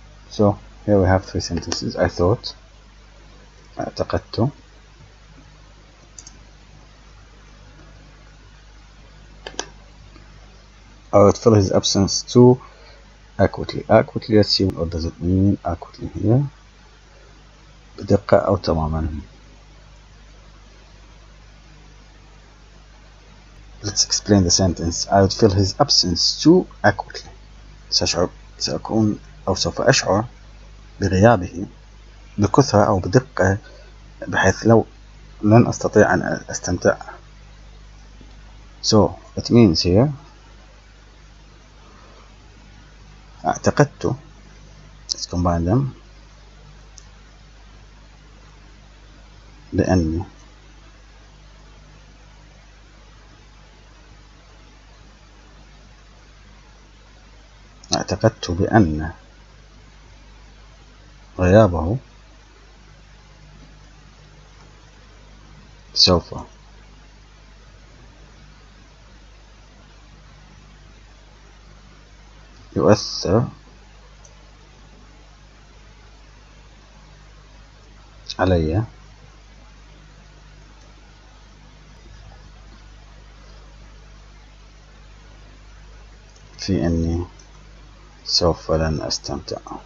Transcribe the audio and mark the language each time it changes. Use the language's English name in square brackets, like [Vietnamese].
[English] So here we have three sentences. I thought, اعتقدت, I would fill his absence too accurately. Let's see what does it mean accurately here. [Arabic] بدقة أو تماما. [English] Let's explain the sentence. I would fill his absence too accurately. [Arabic] سأكون أو سوف أشعر بغيابه بكثرة أو بدقة بحيث لو لن أستطيع أن أستمتع. [English] So it means here اعتقدت, let's combine them, [Arabic] بأني اعتقدت بأن غيابه سوف يؤثر علي في أني سوف لن أستمتع.